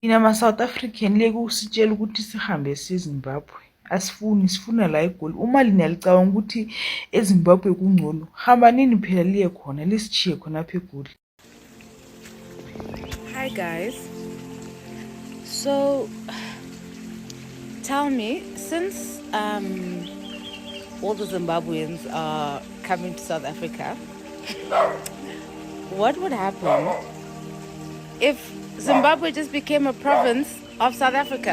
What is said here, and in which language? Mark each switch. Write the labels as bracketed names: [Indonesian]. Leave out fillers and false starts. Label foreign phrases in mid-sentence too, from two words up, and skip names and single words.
[Zulu] Thina ma-South African leke usitshela ukuthi sihambe siye-Zimbabwe. Asifuni, sifuna la eGoli. Uma lina licabanga ukuthi eZimbabwe kungcono, hambanini phela liye khona, lisishiye khonapha eGoli. [English] Hi guys. So tell me, since all the Zimbabweans are coming to South Africa, what would happen if Zimbabwe just became a province of South Africa?